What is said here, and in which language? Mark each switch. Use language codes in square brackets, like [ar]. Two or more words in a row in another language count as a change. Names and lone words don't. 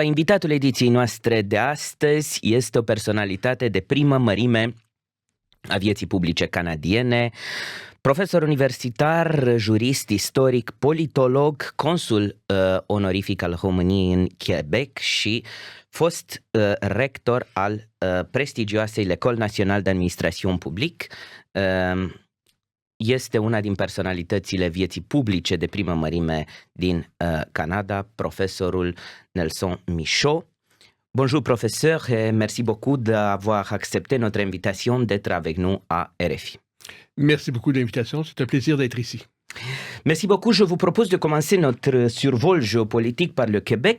[ro] Invitatul ediției noastre de astăzi este o personalitate de primă mărime a vieții publice canadiene, profesor universitar, jurist, istoric, politolog, consul onorific al României în Quebec și fost rector al prestigioasei L'École Nationale d'Administration Publique. Este una din personalitățile vieții publice de primă mărime din Canada, profesorul Nelson Michaud. [fr] Bonjour professeur et merci beaucoup d'avoir accepté notre invitation d'être avec nous à RFI. Merci beaucoup de l'invitation, c'est un plaisir d'être ici. Merci beaucoup. Je vous propose de commencer notre survol géopolitique par le Québec.